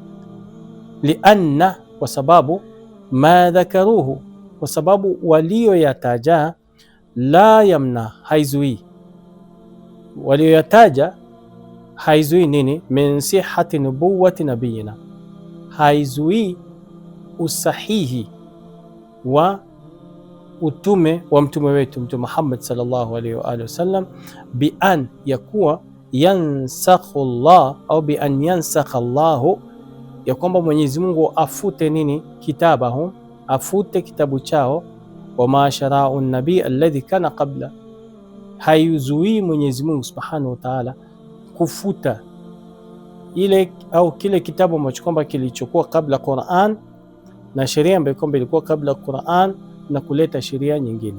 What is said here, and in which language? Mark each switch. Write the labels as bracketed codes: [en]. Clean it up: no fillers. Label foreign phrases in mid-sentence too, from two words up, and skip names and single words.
[sw] Lianna, kwa sababu, [ar] ما ذكروه, [sw] kwa sababu walioyataja, [ar] لا يمنع, [sw] haizui, walioyataja haizui nini? [ar] من صحة نبوة نبينا, [sw] haizui usahihi wa utume wa mtume wetu Mtume Muhammad [ar] صلى الله عليه وآله وسلم, بأن يكوا ينسخ الله أو بأن ينسخ الله, [sw] ya kwamba Mwenyezi Mungu afute nini? Kitabahum, afute kitabu chao, [ar] وما شرع نبي الذي كان قبل, [sw] haizuii Mwenyezi Mungu [ar] سبحانه وتعالى [sw] kufuta ile au kile kitabu ambacho kwamba kilichokuwa kabla Qur'an, na sheria ambayo kwamba ilikuwa kabla Qur'an, na kuleta sheria nyingine.